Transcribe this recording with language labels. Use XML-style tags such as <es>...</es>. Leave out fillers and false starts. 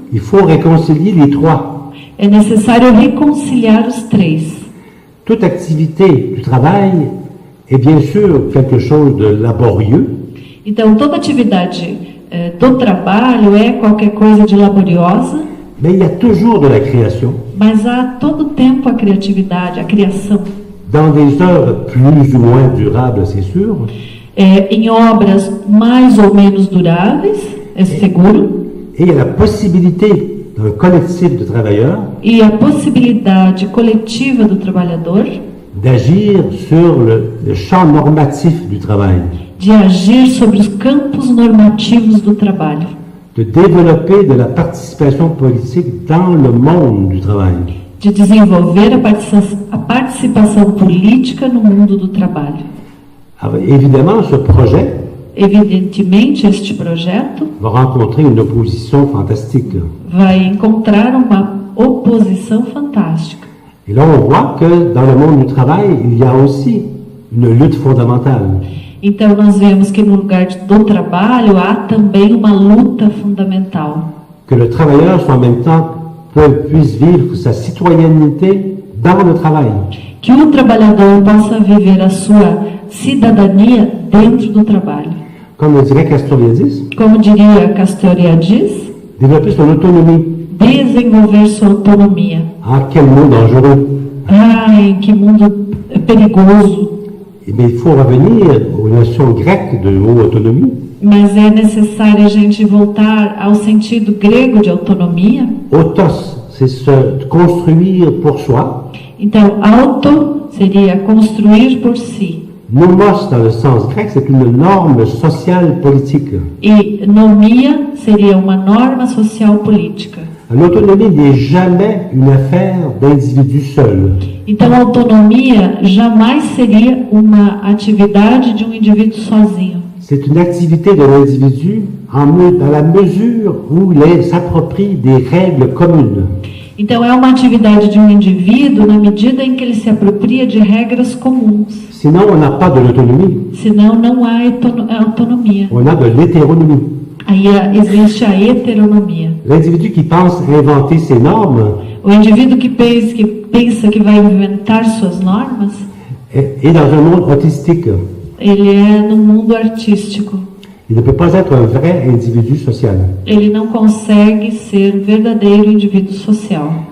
<fr>il faut réconcilier les trois.</fr> <pt>é necessário reconciliar os três.</pt> <fr>Toute activité du travail est bien sûr quelque chose de laborieux,</fr> <pt>Então, toda atividade do trabalho é qualquer coisa de laboriosa,</pt> <fr>mais il y a toujours de la création</fr> <pt>mas há todo tempo a criatividade, a criação.</pt> <fr>dans des œuvres plus ou moins durables, c'est sûr,</fr> <pt>Em obras mais ou menos duráveis, é seguro,</pt> <fr>et il y a la possibilité d'un collectif de travailleurs</fr> <pt>e a possibilidade coletiva do trabalhador</pt> <fr>d'agir sur le champ normatif du travail,</fr> <pt>de agir sobre os campos normativos do trabalho,</pt> <fr>de développer de la participation politique dans le monde du travail.</fr> <pt>de desenvolver a participação política no mundo do trabalho.</pt> <fr>Alors, évidemment, ce projet</fr> <pt>Evidentemente, este projeto</pt> <fr>va rencontrer une opposition fantastique.</fr> <pt>vai encontrar uma oposição fantástica.</pt> <fr>Et là, on voit que dans le monde du travail, il y a aussi une lutte fondamentale.</fr> <pt>Então, nós vemos que no lugar do trabalho há também uma luta fundamental.</pt> <fr>Que le travailleur soit en même temps puisse vivre sa citoyenneté dans le travail.</fr> <pt>Que o trabalhador possa viver a sua cidadania dentro do trabalho.</pt> <fr>Comme dirait Castoriadis,</fr> <pt>Como diria Castoriadis,</pt> <fr>développer son autonomie.</fr> <pt>desenvolver sua autonomia.</pt> <fr>Ah, quel mot dangereux!</fr> <pt>Ai, que mundo perigoso.</pt> <fr>Mais il faut revenir aux notions grecques de mot autonomie.</fr> <pt>Mas é necessário a gente voltar ao sentido grego de autonomia.</pt> <fr>Autos, c'est se construire pour soi.</fr> <pt>Então, auto seria construir por si.</pt> <fr>Nomos, dans le sens grec, c'est une norme sociale politique.</fr> <pt>E nomia seria uma norma social política.</pt> <fr>L'autonomie n'est jamais une affaire d'individu seul.</fr> <pt>Então, a autonomia jamais seria uma atividade de um indivíduo sozinho.</pt> <fr>C'est une activité de l'individu dans la mesure où il s'approprie des règles communes.</fr> <pt>Então, é uma atividade de um indivíduo na medida em que ele se apropria de regras comuns.</pt> <fr>Sinon, on n'a pas de l'autonomie.</fr> <pt>Senão, não há autonomia.</pt> <fr>On a de l'hétéronomie.</fr> <pt>Aí existe a heteronomia.</pt> <fr>L'individu qui pense inventer ses normes</fr> <pt>O indivíduo que pensa que vai inventar suas normas,</pt> <fr>est dans un monde autistique.</fr> <pt>ele é no mundo artístico.</pt> <fr>Il ne peut pas être un vrai individu social.</fr> <pt>Ele não consegue ser verdadeiro indivíduo social.</pt>